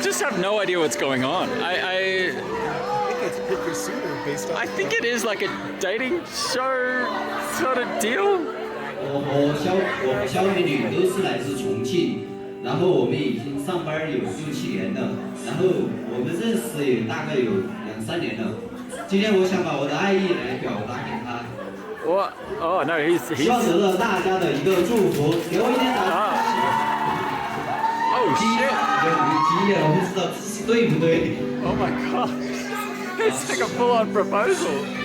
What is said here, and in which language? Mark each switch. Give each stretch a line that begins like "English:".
English: have no idea what's going on. I think it's pick your suitor based on. I think it is like a dating show sort of deal.
Chinese: 我肖美女都是来自重庆，然后我们已经上班有6、7年了，然后我们认识也大概有2、3年了。今天我想把我的爱意来表达给她。
English: What? Oh no, he's
Chinese: 希望得到大家的一个祝福，给我一点掌声。
English: Oh shit!
Chinese: 急眼，我不知道这是对不对。
English: Oh my god! It's like a full-on proposal.